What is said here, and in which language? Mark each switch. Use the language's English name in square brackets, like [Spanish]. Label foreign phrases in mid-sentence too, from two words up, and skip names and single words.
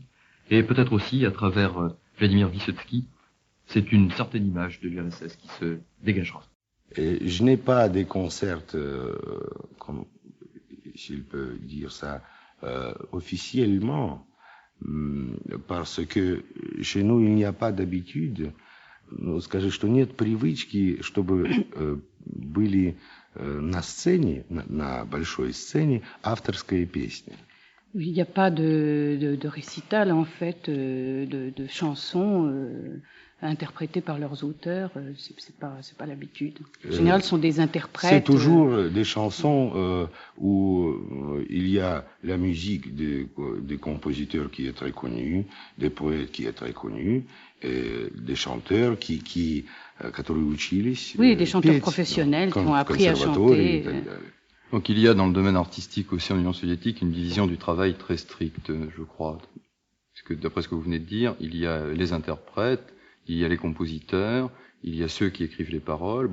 [French] Et peut-être aussi, à travers Vladimir Vysotsky, c'est une certaine image de l'URSS qui se dégagera. Et je n'ai pas des concerts, comme s'il peut dire ça, officiellement, parce que chez nous il n'y a pas d'habitude, [Russian] скажи, что нет привычки, чтобы были на сцене, на большой сцене, авторская песня. [French] Il n'y a pas de récital, en fait, de chansons interprétées par leurs auteurs. C'est pas l'habitude. En général, ce sont des interprètes. C'est toujours des chansons où il y a la musique des compositeurs qui est très connus, des poètes qui est très connus, et des chanteurs [Russian] которые учились. [French] Oui, des chanteurs professionnels qui ont appris à chanter. Donc il y a dans le domaine artistique aussi en Union soviétique une division du travail très stricte, je crois. Parce que d'après ce que vous venez de dire, il y a les interprètes, il y a les compositeurs, il y a ceux qui écrivent les paroles.